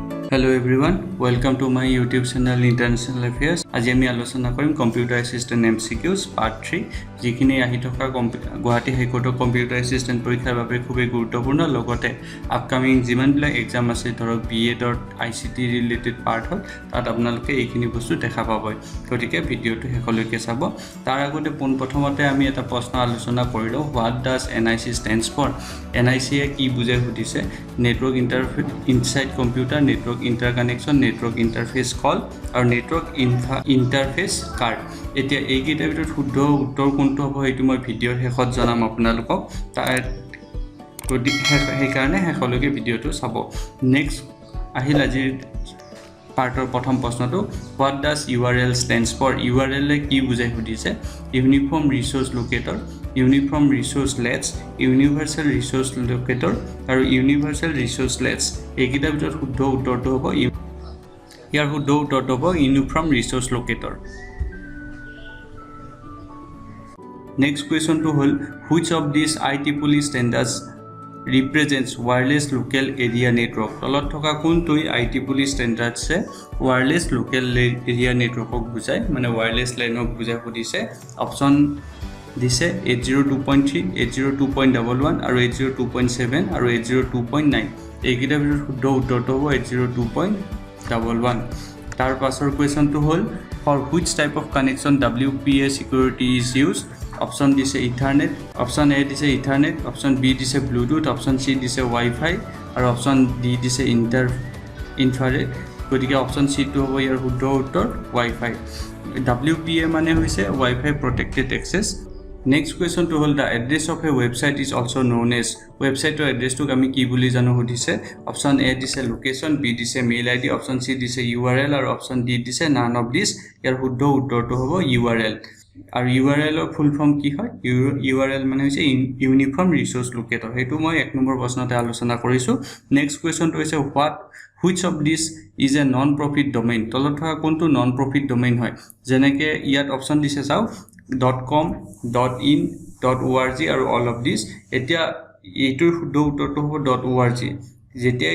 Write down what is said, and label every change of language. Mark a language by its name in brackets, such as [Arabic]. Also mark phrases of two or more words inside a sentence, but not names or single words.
[English] Hello everyone, welcome to my YouTube channel International Affairs. [Assamese] আজি আমি আলোচনা কৰিম [English] computer assistant MCQs part 3 [Assamese] যিখিনি আহি থকা গুৱাহাটী হাইকোৰ্টৰ [English] computer assistant [Assamese] পৰীক্ষাৰ বাবে খুবই গুৰুত্বপূৰ্ণ লগতে আপকামিং যিমানবিলাক এক্সাম আছে ধৰক [English] BEd ICT related part [Assamese] হ'ল তাত আপোনালোকে এইখিনি বস্তু দেখা পাব গতিকে ভিডিওটো শেষলৈকে চাব তাৰ আগতে প্ৰথমতে আমি এটা প্ৰশ্ন আলোচনা কৰিলো [English] what does NIC stands for NIC [Assamese] এ কি বুজায় সুধিছে [English] network interface inside computer network interconnection network interface call [Assamese] আৰু [English] network interface card [Assamese] এতিয়া এই কেইটাৰ ভিতৰত শুদ্ধ উত্তৰ কোনটো হ'ব সেইটো মই ভিডিওৰ শেষত জনাম আপোনালোকক তাৰ সেইকাৰণে শেষলৈকে ভিডিওটো চাব নেক্সট আহিল আজিৰ পাৰ্টৰ প্ৰথম প্ৰশ্নটো [English] what does URL stands for URL [Assamese] এ কি বুজায় সুধিছে [English] uniform resource locator uniform resourcelets universal resource locator [Assamese] আৰু [English] universal resourcelets [Assamese] এইকেইটাৰ ভিতৰত শুদ্ধ উত্তৰটো হ'ব ইয়াৰ শুদ্ধ উত্তৰটো হ'ব [English] uniform resource locator next questionটো [Assamese] হ'ল [English] which of these IEEE standards represents wireless local area network [Assamese] তলত থকা কোনটো [English] IEEE standards [Assamese] এ [English] wireless local area network [Assamese] বুজায় মানে [English] wireless line [Assamese] বুজায় সুধিছে অপচন দিছে 802.3 802.11 আৰু 802.7 আৰু 802.9 এইকেইটাৰ ভিতৰত শুদ্ধ উত্তৰটো হ'ব 802.11 তাৰ পাছৰ কোৱেশ্চনটো হ'ল [English] for which type of connection WPA security is used [Assamese] অপশন দিছে ইথাৰনেট [English] option A [Assamese] দিছে ইথাৰনেট [English] option B [Assamese] দিছে ব্লুটুথ [English] option C [Assamese] দিছে ওয়াইফাই আৰু [English] option D [Assamese] দিছে ইনফ্ৰাৰেড গতিকে [English] option C [Assamese] টো হ'ব ইয়াৰ শুদ্ধ উত্তৰ ওয়াইফাই WPA মানে হৈছে [English] WiFi protected access next question [Assamese] টো হ'ল [English] the address of a website is also known as website addressটো [Assamese] আমি কি বুলি জানো সুধিছে [English] option A [Assamese] দিছে লোকেশন বি দিছে [English] mail ID option C [Assamese] দিছে URL আৰু [English] option D [Assamese] দিছে none [English] of these [Assamese] ইয়াৰ শুদ্ধ উত্তৰটো হ'ব URL আৰু URL ৰ [English] full form [Assamese] কি হয় URL মানে হৈছে [English] uniform resource locator [Assamese] হেতু মই এক নম্বৰ প্ৰশ্নতে আলোচনা কৰিছো [English] next questionটো [Assamese] হৈছে [English] which of these is a non profit domain [Assamese] তলত থকা কোনটো [English] non profit domain [Assamese] হয় যেনেকৈ ইয়াত অপশন দিছে চাও .com .in .org আৰু [English] all of these [Assamese] এতিয়া এইটোৰ শুদ্ধ উত্তৰটো হ'ব .org যেতিয়া